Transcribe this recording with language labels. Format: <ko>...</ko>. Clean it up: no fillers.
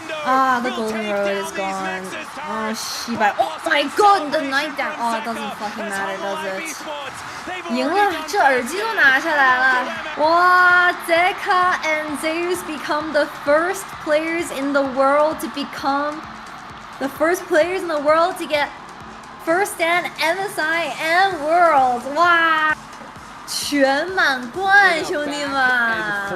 <en>Ah, the golden road is gone. Oh, Shibai. Oh my god, the night down. Oh, it doesn't fucking matter, does it?</en> <zh>赢了，这耳机都拿下来了。</zh> <en>哇 Zeka and Zeus become the first players in the world to become the first players in the world to get first stand MSI and Worlds.</en> <zh>哇！全满贯，兄弟们</zh>